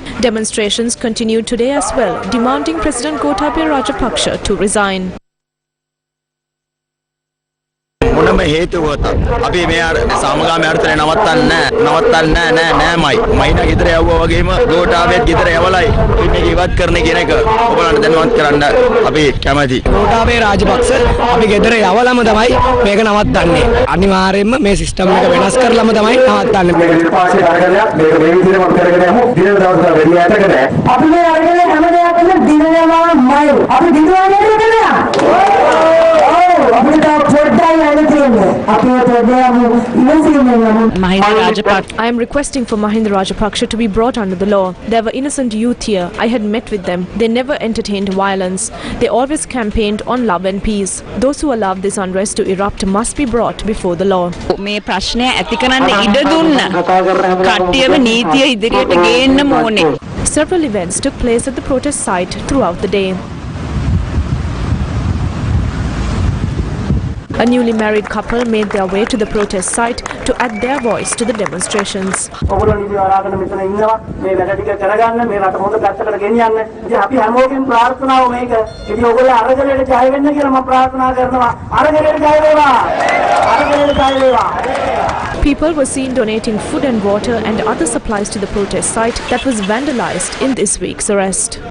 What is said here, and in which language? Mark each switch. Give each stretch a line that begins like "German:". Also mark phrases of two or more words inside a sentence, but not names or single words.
English: Demonstrations continued today as well, demanding President Gotabaya Rajapaksa to resign.
Sinhala: මොනම හේතුවකට අපි මේ සාමගාමී අර්ථය නවත්තන්න නෑමයි මයිනා ගෙදර යවුවා වගේම ගෝඨාභයත් ගෙදර යවලයි මේක ඉවත් කරන්න කියන එක ඔයගොල්ලන්ට දැනුවත් කරන්න අපි කැමැති. ගෝඨාභය රාජපක්ෂ අපි ගෙදර යවලම තමයි මේක නවත්තන්නේ. අනිවාර්යයෙන්ම මේ සිස්ටම් එක වෙනස් කරලම තමයි නවත්තන්නේ. මේක පාස්සේ කාර්යයක් මේක මේ විදිහටම අපි කරගෙන යමු. දින දවස් වල වැඩි ඈතක නෑ. අපි මේ අරගෙන හැම දෙයක්ම දිනනවාමයි. අපි දිනවන්නේ
English: I am requesting for Mahinda Rajapaksha to be brought under the law. There were innocent youth here. I had met with them. They never entertained violence. They always campaigned on love and peace. Those who allowed this unrest to erupt must be brought before the law.
Sinhala: මේ ප්‍රශ්නය ඇති කරන්න ඉඩ දුන්න කට්ටියව නීතිය ඉදිරියට ගේන්න ඕනේ.
English: Several events took place at the protest site throughout the day. A newly married couple made their way to the protest site to add their voice to the demonstrations. People were seen donating food and water and other supplies to the protest site that was vandalized in this week's arrest.